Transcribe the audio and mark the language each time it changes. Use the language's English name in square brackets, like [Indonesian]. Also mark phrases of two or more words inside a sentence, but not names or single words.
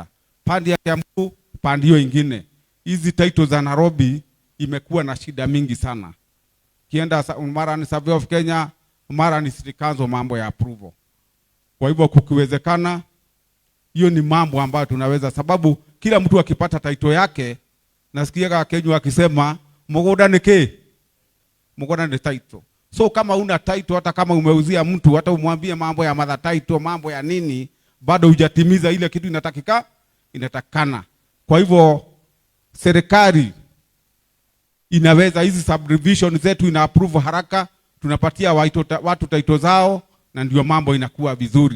[Swahili] Pandi ya Kiambu, pandi hiyo ingine. Hizi title za Nairobi imekuwa na shida mingi sana. Kienda mara ni Survey of Kenya, mara ni City Council, mambo ya approval. Kwa hivyo kukiwezekana, hiyo ni mambo ambayo tunaweza, sababu kila mtu akipata title yake, nasikia Kenya akisema [Kikuyu] mugunda niki? Mugunda ni title. [Swahili] So kama una title, hata kama umeuzia mtu, hata umwambie mambo ya [English] mother title, [Swahili] mambo ya nini, bado hujatimiza ile kitu inatakana. Kwa hivyo serikali inaweza, hizi subdivision zetu ina approve haraka, tunapatia watu title zao na ndio mambo inakuwa vizuri.